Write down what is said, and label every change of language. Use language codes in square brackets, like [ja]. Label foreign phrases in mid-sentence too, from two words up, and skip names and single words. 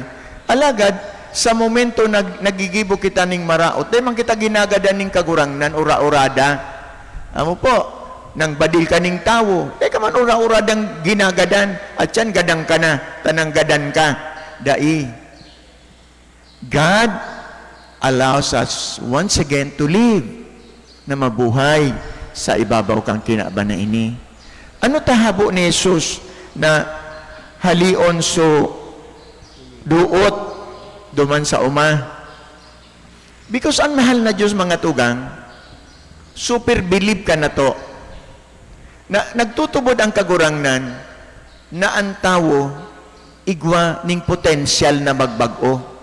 [bik] Alagad, sa momento nagigibo kita ning maraot, dahil man kita ginagadan ning kagurangnan, ura-urada. Amo po, nang badil ka ning tawo, dahil ka man ura-uradang ginagadan, at yan gadang ka na, tanang gadan ka. Dai, [en] God allows us once again to live, [bik] na mabuhay sa ibabaw kang kinaban na ini. Ano tahabo ni Jesus na halion so duot duman sa uma? Because ang mahal na Diyos, mga tugang, [en] super believe [bik] ka na to, na nagtutubod ang kagurangnan na ang tao igwa ning potensyal na magbago.